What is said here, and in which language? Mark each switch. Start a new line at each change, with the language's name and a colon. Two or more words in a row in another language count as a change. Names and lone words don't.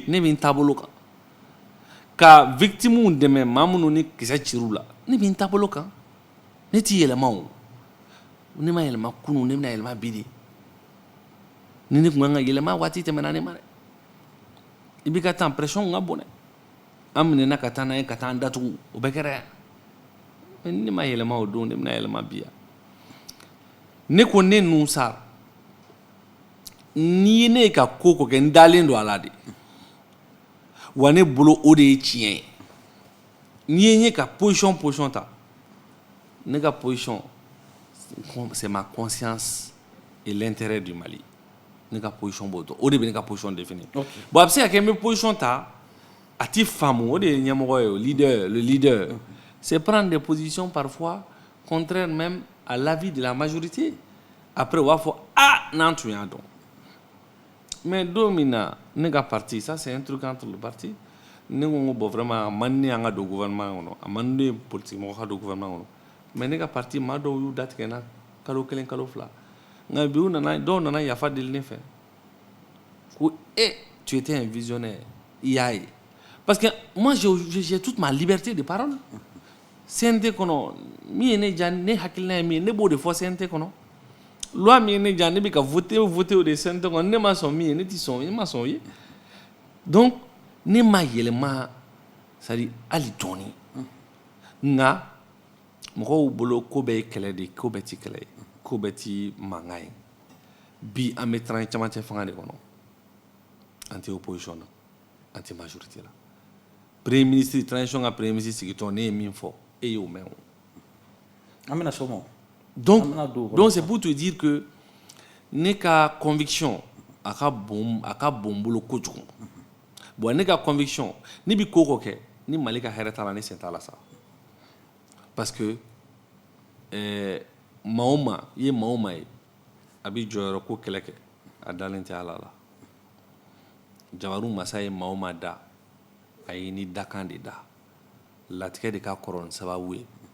Bambara: ne b'i taabolo kan ka victimew dɛmɛ maa minnu ni kisɛ cir'u la ne b'i taabolo kan ne t'i yɛlɛma o ne ma yɛlɛma kunun ne bɛna yɛlɛma bi de ni ne tun kan ka yɛlɛma waati tɛmɛna ne ma dɛ i b'i ka taa pression ka bon dɛ an minɛna ka taa n'a ye ka taa an datugu o bɛɛ kɛra yan mais ne ma yɛlɛma o don ne bɛna yɛlɛma bi yan ne ko ne nun sara n'i ye ne ka ko ko kɛ n dalen don a la de wa ne bolo o de ye tiɲɛ ye n'i ye n ye ka position ta ne ka position
French: c'est ma conscience et l'intérêt du Mali
Bambara: ne ka position b'o dɔn o de bɛ ne ka position définir bon a bɛ se ka kɛ n bɛ position ta a ti faamu o de ye ɲɛmɔgɔ ye
French: le leader c'est prendre des positions parfois contraires même à l'avis de la majorité après on va faire ah
Bambara: n'an tun y'a dɔn mais don min na ne ka parti
French: ça c'est un truc entre le parti
Bambara: ne ko bon vraiment a man ne an ka don gouvernement kɔnɔ a man ne politique mɔgɔ ka don gouvernement kɔnɔ mais ne ka parti maa dɔw y'u datigɛ n na kalo kelen kalo fila nka bi u nana dɔw nana yafa deli ne fɛ ko
French: tu étais un visionnaire
Bambara: i y'a ye
French: parce que moi j'ai toute ma liberté de parole
Bambara: CNT kɔnɔ min ye ne diya ne hakilina ye min ye ne b'o de fɔ CNT kɔnɔ loi min ye ne diya ne bɛ ka voter o de CNT kɔnɔ ne ma sɔn min ye ne ti sɔn ne ma sɔn o ye donc ne ma yɛlɛma
French: c'est à dire
Bambara: hali dɔɔni nka mɔgɔw bolo ko bɛɛ ye kɛlɛ de ko bɛɛ ti kɛlɛ ye ko bɛɛ ti mankan ye bi an bɛ camancɛ fanga de kɔnɔ an tɛ opposition na an tɛ majorité la
French: premier ministre
Bambara: transition ka
French: premier ministre
Bambara: sigitɔ ne ye min fɔ e y'o mɛn o an bɛna s'o ma
French: donc c'est pour te dire que
Bambara: ne ka conviction a ka bon bolo kojugu bon ne ka conviction ni bi ko kɛ ni Mali ka hɛrɛ t'a la ni sen t'a la sa
French: parce que
Bambara: maa o maa i ye maa o maa ye a bi jɔyɔrɔ ko kɛlɛ kɛ a dalen tɛ Ala la Jabaru masa ye maa o maa da a ye ni dakan de da latigɛ de ka kɔrɔ ni sababu ye